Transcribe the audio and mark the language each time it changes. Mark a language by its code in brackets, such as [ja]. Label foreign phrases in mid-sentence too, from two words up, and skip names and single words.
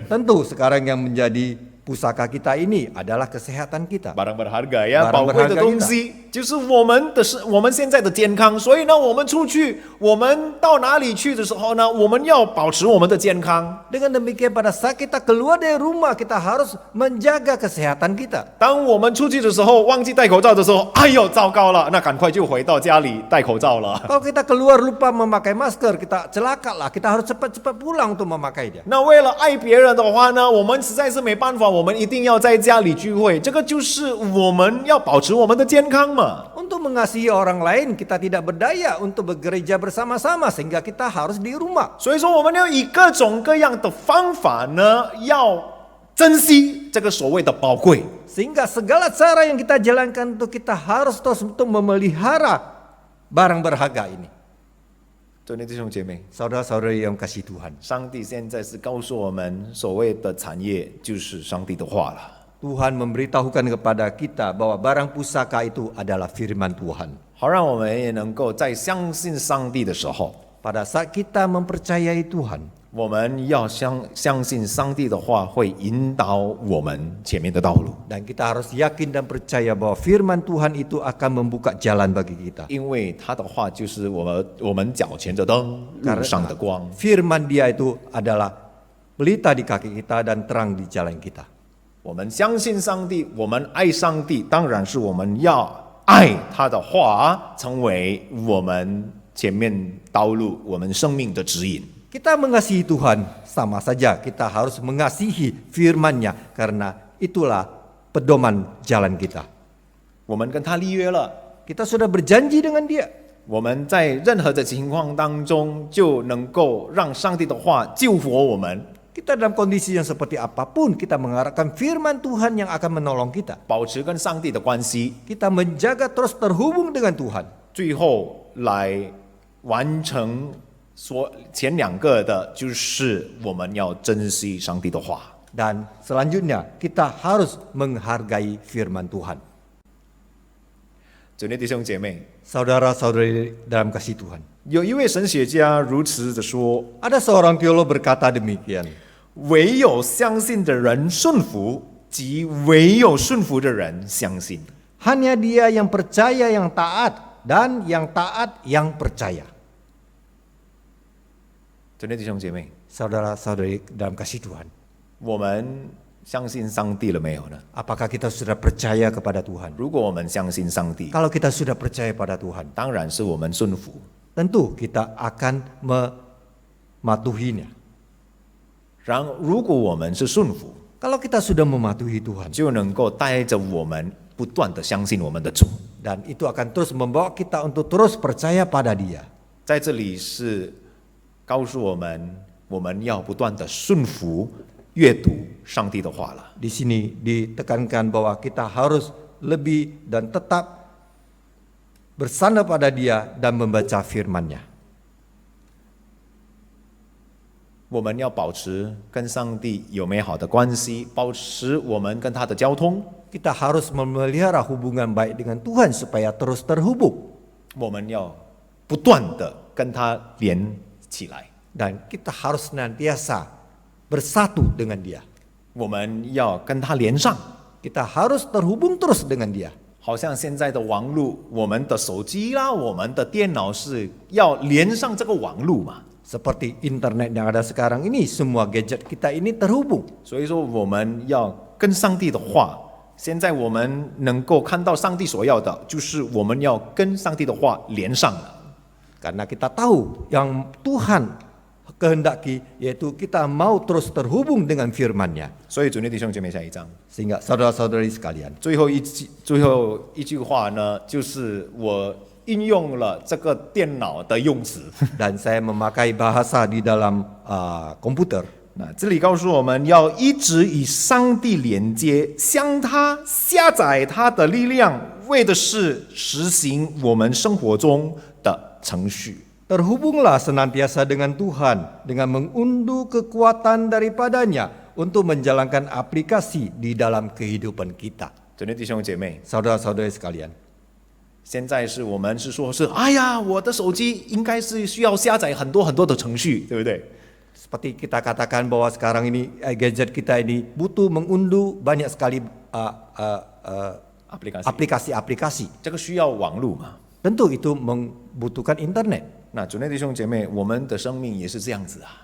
[id] Tentu sekarang yang menjadi pusaka kita ini adalah kesehatan kita. barang berharga 呀， Barang [zh] 宝贵的 [id] berharga [zh] 东西就是我们现在的健康。所以呢，我们出去，我们到哪里去的时候呢，我们要保持我们的健康。 [id] Dengan demikian pada saat kita keluar dari rumah kita harus menjaga kesehatan kita. [zh] 当我们出去的时候忘记戴口罩的时候，哎呦，糟糕了，那赶快就回到家里戴口罩了。 [id] Kalau kita keluar lupa memakai masker, kita celaka lah. Kita harus cepat-cepat pulang untuk memakainya. [zh] 那为了爱别人的话呢，我们实在是没办法，我们一定要在家里聚会。这个就是我们要保持我们的健康嘛。 [id] Untuk mengasihi orang lain, kita tidak berdaya untuk bergereja bersama-sama sehingga kita harus di rumah. [zh] 所以说，我们要以各种各样的方法呢，要珍惜这个所谓的宝贵。 [id] Sehingga segala cara yang kita jalankan itu kita harus terus untuk memelihara barang berharga ini. [zh] 对的，弟兄姐妹， [id] Saudara-saudari yang kasih Tuhan. [zh] 上帝现在是告诉我们，所谓的产业就是上帝的话了。 [id] Tuhan memberitahukan kepada kita bahwa barang pusaka itu adalah firman Tuhan. [zh] 好让我们也能够在相信上帝的时候， [id] Pada saat kita mempercayai Tuhan, [zh] 我们要相信上帝的话会引导我们前面的道路， [id] dan kita harus yakin dan percaya bahwa firman Tuhan itu akan membuka jalan bagi kita. [zh] 因为他的话就是我们脚前的灯，路上的光。 [id] Firman Dia itu adalah pelita di kaki kita dan terang di jalan kita. [zh] 我们相信上帝，我们爱上帝，当然是我们要爱他的话，成为我们前面道路我们生命的指引。 [id] Kita mengasihi Tuhan, sama saja kita harus mengasihi firman-Nya karena itulah pedoman jalan kita. [zh] 我们跟他立约了， [id] Kita sudah berjanji dengan Dia. [zh] 我们在任何的情况当中就能够让上帝的话救活我们， [id] Kita dalam kondisi yang seperti apapun, kita mengharapkan firman Tuhan yang akan menolong kita. [zh] 保持跟上帝的关系， [id] Kita menjaga terus terhubung dengan Tuhan. [zh] 最后来完成前两个的，就是我们要珍惜上帝的话。 [id] Dan selanjutnya kita harus menghargai firman Tuhan. [zh] 主内弟兄姐妹， [id] Saudara-saudari dalam kasih Tuhan. [zh] 有一位神学家如此的说： [id] Ada seorang teolog berkata demikian. [zh] 唯有相信的人顺服，即唯有顺服的人相信。 [id] Hanya dia yang percaya yang taat dan yang taat yang percaya. [zh] 主内弟兄姐妹， [id] Saudara-saudari dalam kasih Tuhan. [zh] 我们相信上帝了没有呢？ [id] Apakah kita sudah percaya kepada Tuhan? [zh] 如果我们相信上帝， [id] Kalau kita sudah percaya pada Tuhan, [zh] 当然是我们顺服。 [id] tentu kita akan mematuhinya. [zh] 如果我们是顺服， [id] Kalau kita sudah mematuhi Tuhan, [zh] 就能够带着我们不断的相信我们的主。 [id] dan itu akan terus membawa kita untuk terus percaya pada Dia. [zh] 在这里是告诉我们，我们要不断的顺服阅读上帝的话了。 [id] Di sini ditekankan bahwa kita harus lebih dan tetap bersandar pada Dia dan membaca firman-Nya. [zh] 我们要保持跟上帝有美好的关系，保持我们跟他的交通。 [id] Kita harus memelihara hubungan baik dengan Tuhan supaya terus terhubung. [zh] 我们要不断的跟他连起来， [id] Dan kita harus senantiasa bersatu dengan Dia. [zh] 我们要跟他连上。 [id] Kita harus terhubung terus dengan Dia. [zh] 好像现在的网络，我们的手机啦，我们的电脑是要连上这个网络嘛。 [id] Seperti internet yang ada sekarang ini, semua gadget kita ini terhubung. [zh] 所以说，我们要跟上帝的话。现在我们能够看到上帝所要的，就是我们要跟上帝的话连上了。 [id] Karena kita tahu yang Tuhan kehendaki, yaitu kita mau terus terhubung dengan firman-Nya. [zh] 所以，主内弟兄姐妹，下一章。 [id] Sehingga saudara-saudari sekalian, [zh] 最后一句话呢，就是我运用了这个电脑的用词。 [id] dan saya memakai bahasa di dalam komputer. [zh] 那这里告诉我们要一直与上帝连接，向他下载他的力量，为的是实行我们生活中的程序。 [id] Terhubunglah senantiasa dengan Tuhan dengan mengunduh kekuatan daripadanya untuk menjalankan aplikasi di dalam kehidupan kita. [zh] 主内弟兄姐妹， [id] Saudara-saudari sekalian, [zh] 现在我们是说，哎呀，我的手机应该是需要下载很多很多的程序，对不对？ [id] seperti kita katakan bahwa sekarang ini gadget kita ini butuh mengunduh banyak sekali aplikasi-aplikasi. [zh] 这个需要网络嘛？ [id] Tentu itu membutuhkan internet. [zh] 那主内弟兄姐妹，我们的生命也是这样子啊。